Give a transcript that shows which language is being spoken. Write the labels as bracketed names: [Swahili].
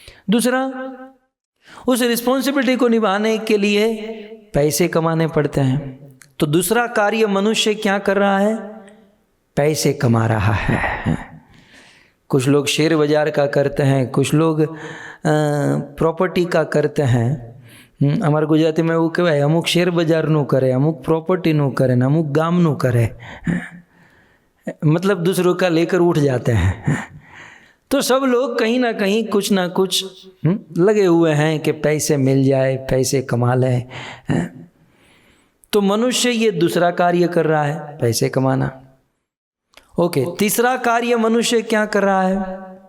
[Hindi] दूसरा, उस रिस्पॉन्सिबिलिटी को निभाने के लिए पैसे कमाने पड़ते हैं। तो दूसरा कार्य मनुष्य क्या कर रहा है? पैसे कमा रहा है। कुछ लोग शेयर बाजार का करते हैं, कुछ लोग प्रॉपर्टी का करते हैं। [Gujarati] અમારા ગુજરાતીમાં એવું કહેવાય, અમુક શેર બજારનું કરે, અમુક પ્રોપર્ટીનું કરે ને અમુક ગામનું કરે, [Hindi] मतलब दूसरों का लेकर उठ जाते हैं। तो सब लोग कहीं ना कहीं कुछ ना कुछ लगे हुए हैं कि पैसे मिल जाए, पैसे कमा लें। तो मनुष्य ये दूसरा कार्य कर रहा है, पैसे कमाना। ओके, तीसरा कार्य मनुष्य क्या कर रहा है?